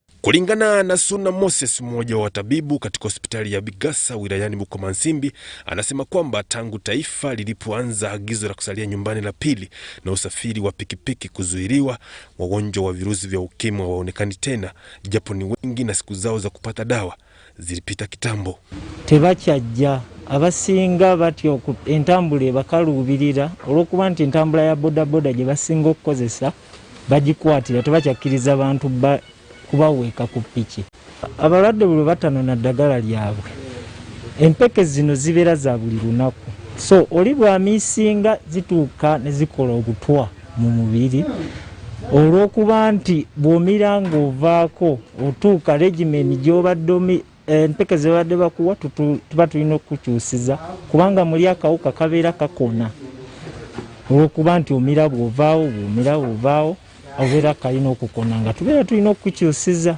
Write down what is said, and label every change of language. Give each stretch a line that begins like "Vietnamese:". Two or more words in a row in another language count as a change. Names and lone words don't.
Swahili: Kulingana na Suna Moses, mmoja wa watabibu katika hospitali ya Bigasa wilayani Bukomansimbi, anasema kwamba tangu taifa lilipoanza agizo la kusalia nyumbani la pili na usafiri wa pikipiki kuzuiliwa, wagonjwa wa virusi vya ukimwi hawaonekani tena, japo ni wengi na siku zao za kupata dawa zilipita kitambo.
Ganda: Tebachajja abasinga batyo entambule bakalubirira olwokuba nti entambula ya bodaboda gye basinga okukozesa bagikwatira tebakyakiriza abantu kubaweeka ku piki. Abalwadde bwe batanona ddagala lyabwe, empeke zino zibeera za buli lunaku, so oli bw'amisinga zituuka ne zikola obutwa mu mubiri olw'okuba nti bw'omira ng'ovaako otuuka regimeni gy'obadde empeke ze badde bakuwa tuba tulina okukyusiza kubanga muli akawuka kabeera kakona olw'okuba nti omira bw'ovaawo obeera kalina okukona nga tubeera tulina okukyusiza.